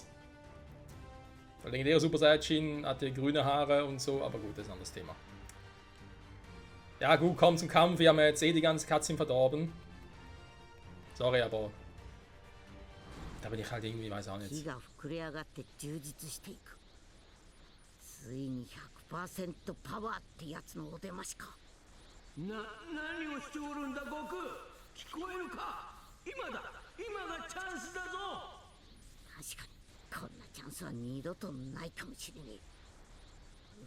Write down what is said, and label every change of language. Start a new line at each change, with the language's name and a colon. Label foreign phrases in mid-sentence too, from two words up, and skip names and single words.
German: Der legendäre Super Saiyajin hatte grüne Haare und so, aber gut, das ist ein anderes Thema. Ja gut, komm zum Kampf, wir haben ja jetzt eh die ganze Cutscene verdorben. Sorry, aber da bin ich halt irgendwie, weiß auch nicht.
Japanese: ついに 100% パワーってやつのお出ましか。何をしておるんだ悟空。聞こえるか。今だ、今がチャンスだぞ。確かにこんなチャンスは二度とないかもしれねえ。